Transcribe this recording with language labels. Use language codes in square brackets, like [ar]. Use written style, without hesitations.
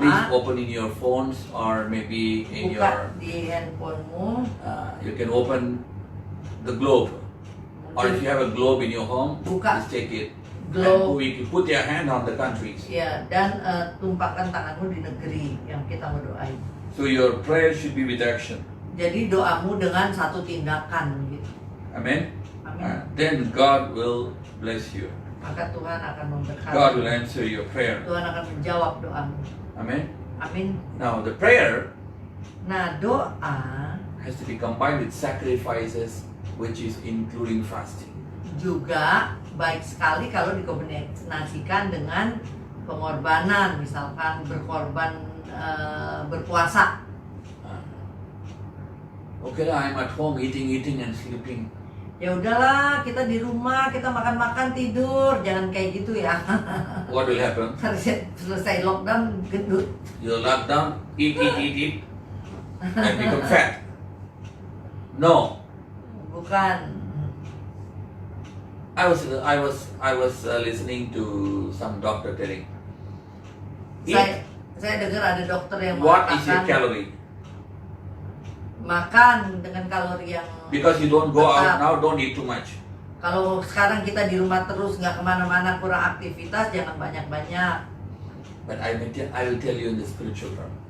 [en] Please open in your phones or maybe in your, [id] Buka di handphonemu. [en] you can open the globe. Or if you have a globe in your home, [id] Buka [en] just take it. [id] globe. [en] And we can put your hand on the countries. [id] Ya, dan tumpahkan tanganmu di negeri yang kita mau doain. [en] So your prayer should be with action. [id] Jadi doamu dengan satu tindakan gitu. [en] Amen. [id] Amin. [en] Then God will bless you. [id] Maka Tuhan akan memberkati. [en] God will answer your prayer. [id] Tuhan akan menjawab doamu. [en] Amen. [id] Amin. [en] Now the prayer [id] Nah, doa [en] has to be combined with sacrifices, which is including fasting. [id] juga baik sekali kalau dikombinasikan dengan pengorbanan, misalkan berkorban berpuasa. [en] Okay, I'm at home eating and sleeping. [id] Ya udahlah, kita di rumah, kita makan-makan tidur, jangan kayak gitu ya. [en] What will happen? [id] Selesai lockdown gendut. [en] You lock down, eat. and become fat. No. [id] Bukan. [en] I was listening to some doctor telling. [id] Saya dengar ada dokter yang [en] What is your [id] mengatakan [en] calorie? [id] makan dengan kalori yang [en] Because you don't go [id] tetap. [en] out now, don't eat too much. [id] Kalau sekarang kita di rumah terus nggak kemana-mana, kurang aktivitas, jangan banyak-banyak. [en] But I will tell you in the spiritual term.